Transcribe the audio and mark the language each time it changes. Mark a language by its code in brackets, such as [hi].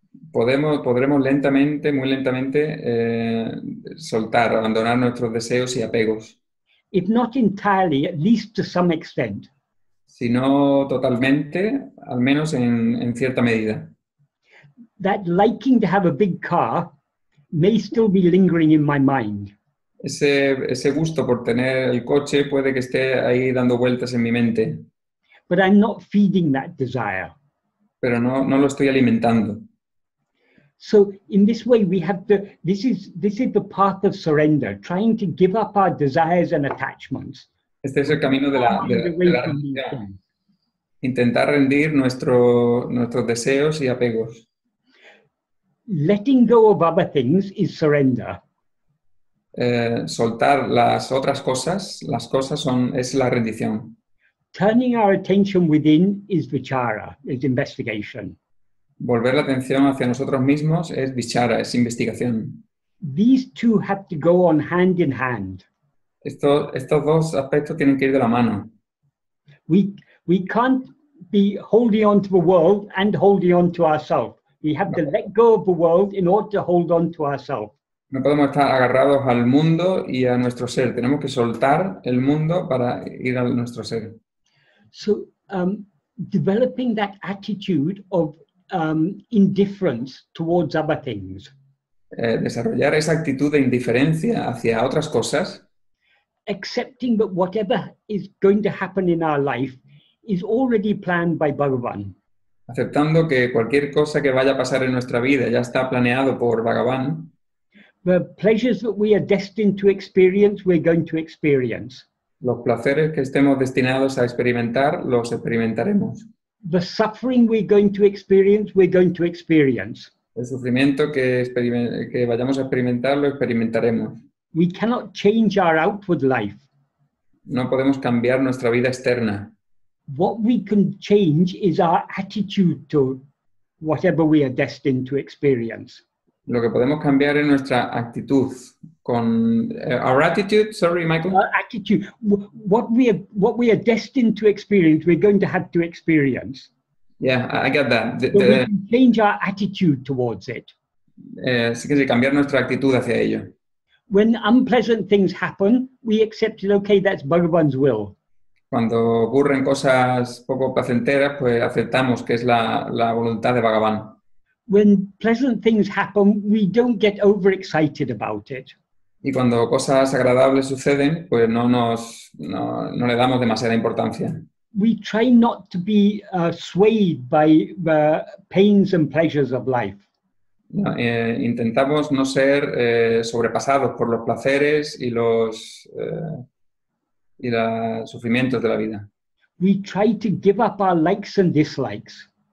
[es] podremos lentamente, muy lentamente, soltar, abandonar nuestros deseos y apegos. [en] If not entirely, at least to some extent. [es] Si no totalmente, al menos en cierta medida. [en] That liking to have a big car may still be lingering in my mind. [es] Ese gusto por tener el coche puede que esté ahí dando vueltas en mi mente, [en] But I'm not feeding that desire. [es] pero no lo estoy alimentando. [en] So in this way, we have this is the path of surrender, trying to give up our desires and attachments. [es] Este es el camino de la rendición. Intentar rendir nuestros deseos y apegos. [en] Letting go of other things is surrender. [es] Soltar las otras cosas, es la rendición. [en] Turning our attention within is vichara, is investigation. [es] Volver la atención hacia nosotros mismos es vichara, es investigación. [en] These two have to go on hand in hand. [es] Estos dos aspectos tienen que ir de la mano. [en] We can't be holding on to the world and holding on to ourselves. We have to let go of the world in order to hold on to ourselves. [es] No podemos estar agarrados al mundo y a nuestro ser. Tenemos que soltar el mundo para ir a nuestro ser. [en] So developing that attitude of indifference towards other things. [es] Desarrollar esa actitud de indiferencia hacia otras cosas. [en] Accepting that whatever is going to happen in our life is already planned by Bhagavan. [es] Aceptando que cualquier cosa que vaya a pasar en nuestra vida ya está planeado por Bhagavan. [en] The pleasures that we are destined to experience, we're going to experience. [es] Los placeres que estemos destinados a experimentar, los experimentaremos. [en] The suffering we're going to experience, we're going to experience. [es] El sufrimiento que vayamos a experimentar, lo experimentaremos. [en] We cannot change our outward life. [es] No podemos cambiar nuestra vida externa. [en] What we can change is our attitude to whatever we are destined to experience. [es] Lo que podemos cambiar es nuestra actitud. [en] Our attitude, sorry, Michael? Our attitude. What we are destined to experience, we're going to have to experience. Yeah, I get that. So we can change our attitude towards it. [es] Sí que sí, cambiar nuestra actitud hacia ello. [en] When unpleasant things happen, we accept it, okay, that's Bhagavan's will. [es] Cuando ocurren cosas poco placenteras, pues aceptamos que es la voluntad de Bhagavan. [en] When pleasant things happen, we don't get overexcited about it. [es] Y cuando cosas agradables suceden, pues no le damos demasiada importancia. [en] We try not to be swayed by the pains and pleasures of life. [es] No, intentamos no ser sobrepasados por los placeres y los sufrimientos de la vida. [en] We try to give up our likes and dislikes.